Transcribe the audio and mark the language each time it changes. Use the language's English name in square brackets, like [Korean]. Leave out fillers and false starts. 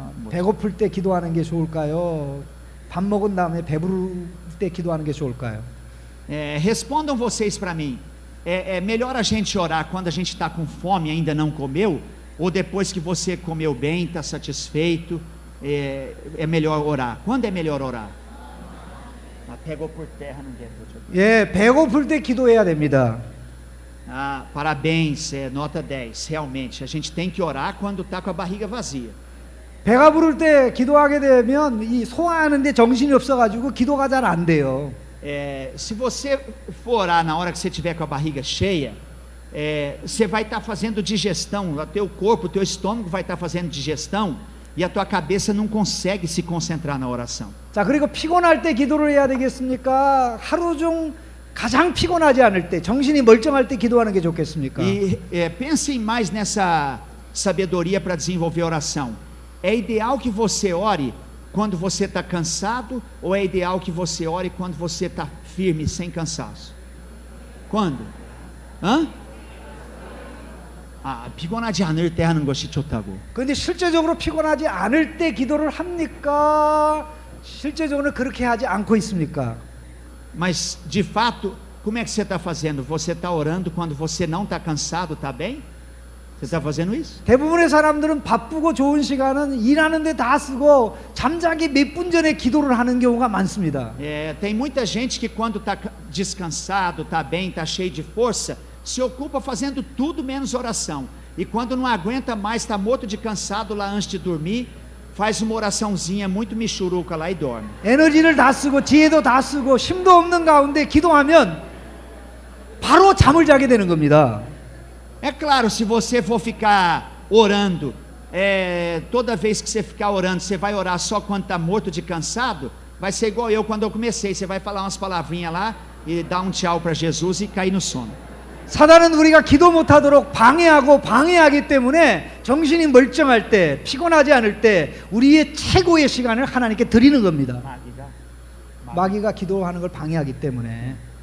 [Korean] 배고플 때 기도하는 게 좋을까요? 밥 먹은 다음에 배부를 때 기도하는 게 좋을까요? [Portuguese] Respondam vocês para mim. É melhor a gente orar quando a gente está com fome e ainda não comeu? Ou depois que você comeu bem, está satisfeito, é melhor orar? Quando é melhor orar? Pegou por terra, não deu. [Korean] 예, 배고플 때 기도해야 됩니다. [Portuguese] Parabéns, nota 10. Realmente, a gente tem que orar quando está com a barriga vazia. [Korean] 배가 부를 때 기도하게 되면 이 소화하는데 정신이 없어가지고 기도가 잘 안 돼요. [Portuguese] Se você for orar na hora que você estiver com a barriga cheia, você vai estar fazendo digestão, o teu corpo, o teu estômago vai estar fazendo digestão, e a tua cabeça não consegue se concentrar na oração. [Korean] 자, 그리고 피곤할 때 기도를 해야 되겠습니까? 하루 중 가장 피곤하지 않을 때, 정신이 멀쩡할 때 기도하는 게 좋겠습니까? [Portuguese] E pensem mais nessa sabedoria para desenvolver oração. É ideal que você ore quando você está cansado, ou é ideal que você ore quando você está firme, sem cansaço? Quando? [Korean] 피곤하지 않을 때 하는 것이 좋다고. 그런데 실제적으로 피곤하지 않을 때 기도를 합니까? 실제적으로 그렇게 하지 않고 있습니까? [Portuguese] Mas de fato, como é que você está fazendo? Você está orando quando você não está cansado, está bem? Você está fazendo isso? [Korean] 대부분의 사람들은 바쁘고 좋은 시간은 일하는데 다 쓰고 잠자기 몇 분 전에 기도를 하는 경우가 많습니다. [Portuguese] Tem muita gente que quando está descansado, está bem, está cheio de força, se ocupa fazendo tudo menos oração. E quando não aguenta mais, está morto de cansado lá antes de dormir, faz uma oraçãozinha muito michuruca lá e dorme. [Korean] 에너지를 다 쓰고 지혜도 다 쓰고 힘도 없는 가운데 기도하면 바로 잠을 자게 되는 겁니다. [Portuguese] É claro, se você for ficar orando, toda vez que você ficar orando, você vai orar só quando está morto de cansado, vai ser igual eu quando eu comecei, você vai falar umas palavrinhas lá e dar um tchau para Jesus e cair no sono. [Korean] 사단은 우리가 기도 못하도록 방해하기 때문에 정신이 멀쩡할 때, 피곤하지 않을 때 우리의 최고의 시간을 하나님께 드리는 겁니다. 마귀가 기도하는 걸 방해하기 때문에.